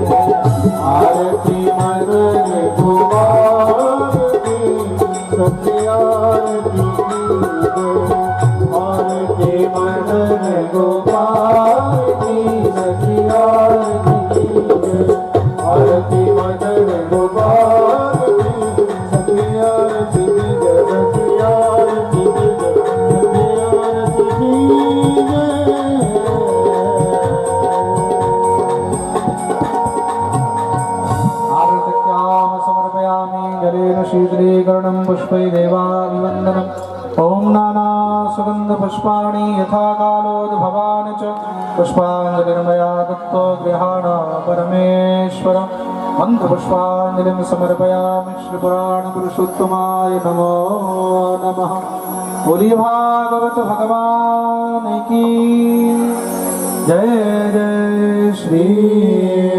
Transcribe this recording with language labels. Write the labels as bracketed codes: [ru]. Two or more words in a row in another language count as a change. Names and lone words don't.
[hi] आरती मदन गोपाल की सखी आरती की जय आरती मदन गोपाल की सखी आरती की जय आरती मदन गोपाल की सखी आरती की जय सखी आरती की जय सखी आरती की जय [sa] आरत्यां समर्पयामि जलेन शीतलीकरणं पुष्पै देवाभिवन्दनम् ॐ नाना सुगन्धपुष्पाणि यथा कालोद्भवान् च पुष्पाञ्जलिर्मया दत्तो गृहाण परमेश्वर मन्त्रपुष्पाञ्जलिं समर्पयामि श्रीपुराणपुरुषोत्तमाय नमो नमः [hi] बोलिए भागवत भगवान की जय जय श्री